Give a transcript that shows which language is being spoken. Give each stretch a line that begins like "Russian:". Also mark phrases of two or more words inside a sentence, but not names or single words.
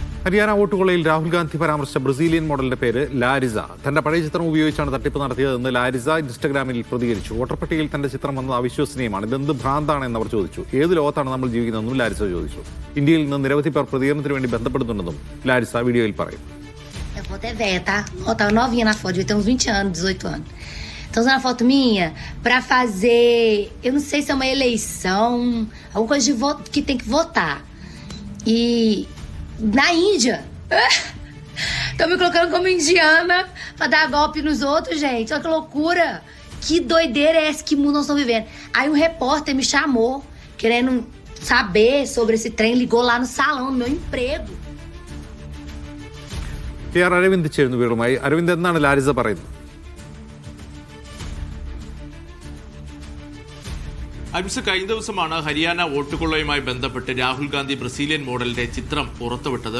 Malayalam: ഹരിയാന വോട്ടുകൊള്ളയിൽ രാഹുൽ ഗാന്ധി പരാമർശിച്ച ബ്രസീലിയൻ മോഡലിന്റെ പേര് ലാരിസ. തന്റെ പഴയ ചിത്രം ഉപയോഗിച്ചാണ് തട്ടിപ്പ് നടത്തിയതെന്ന് ലാരിസ ഇൻസ്റ്റഗ്രാമിൽ പ്രതികരിച്ചു. വോട്ടർ പട്ടികയിൽ തന്റെ ചിത്രം വന്നത് അവിശ്വസനീയമാണ്, ഇതെന്ത് ഭ്രാന്താണെന്ന് അവർ ചോദിച്ചു. ഏത് ലോകത്താണ് നമ്മൾ ജീവിക്കുന്നതെന്നും ലാരിസ ചോദിച്ചു. ഇന്ത്യയിൽ നിന്ന് നിരവധി പേർ പ്രതികരണത്തിന് വേണ്ടി ബന്ധപ്പെടുന്നുണ്ടെന്നും ലാരിസ വീഡിയോയിൽ പറയും.
Portuguese: Eu vou até velha, tá? Ó, tava novinha na foto, devia ter uns 20 anos, 18 anos. Então, usando a foto minha pra fazer, eu não sei se é uma eleição, alguma coisa de voto que tem que votar. E na Índia, estão me colocando como indiana pra dar golpe nos outros, gente. Olha que loucura. Que doideira é essa? Que mundo nós estamos vivendo? Aí um repórter me chamou, querendo saber sobre esse trem, ligou lá no salão do meu emprego.
Malayalam: അരവിന്ദ് ചേരുന്നു വീടുമായി. അരവിന്ദ്, എന്നാണ് ലാരിസ പറയുന്നത്? അംശ കഴിഞ്ഞ ദിവസമാണ് ഹരിയാന വോട്ടുകൊള്ളയുമായി ബന്ധപ്പെട്ട് രാഹുൽ ഗാന്ധി ബ്രസീലിയൻ മോഡലിന്റെ ചിത്രം പുറത്തുവിട്ടത്.